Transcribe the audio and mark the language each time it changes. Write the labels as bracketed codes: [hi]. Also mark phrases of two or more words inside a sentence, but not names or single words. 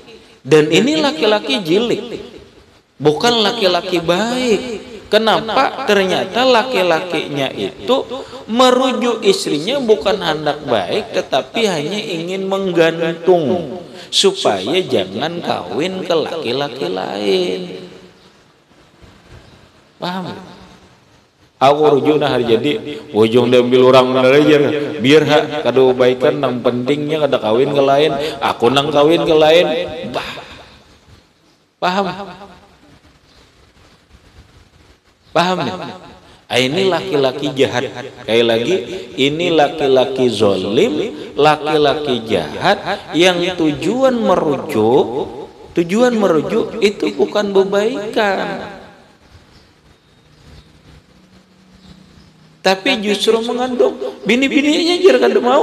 [id] Dan ini laki-laki jilid, bukan laki-laki baik. Kenapa? Ternyata laki-lakinya itu merujuk istrinya bukan hendak baik, tetapi hanya ingin menggantung supaya jangan kawin ke laki-laki lain. Paham? [bjn] Aku rujuk nah jadi ujung diambil orang aja biar kada baikan nang pentingnya kada kawin ke lain, aku nang kawin ke lain. [id] Paham? Ini laki-laki jahat. Kayak lagi, ini laki-laki zolim, laki-laki jahat yang tujuan merujuk itu bukan kebaikan, tapi justru mengandung bini-bininya [bjn] jar kada mau.